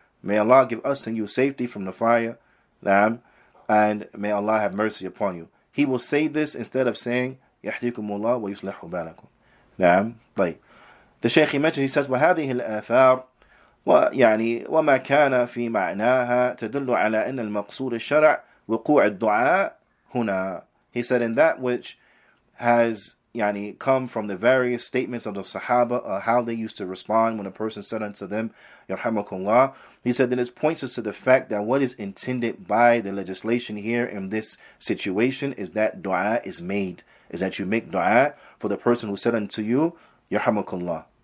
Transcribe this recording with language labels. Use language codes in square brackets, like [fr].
[en] May Allah give us and you safety from the fire. Naam. And may Allah have mercy upon you. He will say this instead of saying, Yahdikumullah wa yuslihu balakum. Naam. Like, the Shaykh he mentioned, he says, [ar] وهذه الآثار وما كان في معناها تدل على أن المقصود الشرع وقوع الدعاء هنا. [en] He said, in that which has come from the various statements of the Sahaba, how they used to respond when a person said unto them, Yarhamakullah, he said that it points us to the fact that what is intended by the legislation here in this situation is that dua is made, is that you make dua for the person who said unto you, Yarhamakullah.